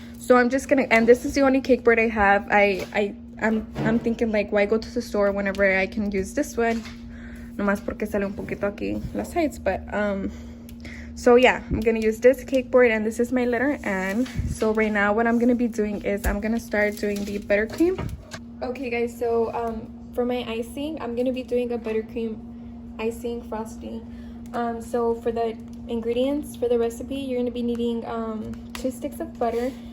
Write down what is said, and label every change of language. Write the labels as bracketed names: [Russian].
[English] So I'm just gonna, and this is the only cake board I have. I'm thinking, like, why go to the store whenever I can use this one? [Spanish] Nomás porque sale un poquito aquí las [English] sides. But so yeah, I'm gonna use this cake board, and this is my letter N. So right now what I'm gonna be doing is I'm gonna start doing the buttercream. Okay guys, so for my icing, I'm gonna be doing a buttercream icing frosting. So for the ingredients for the recipe, you're gonna be needing 2 sticks of butter.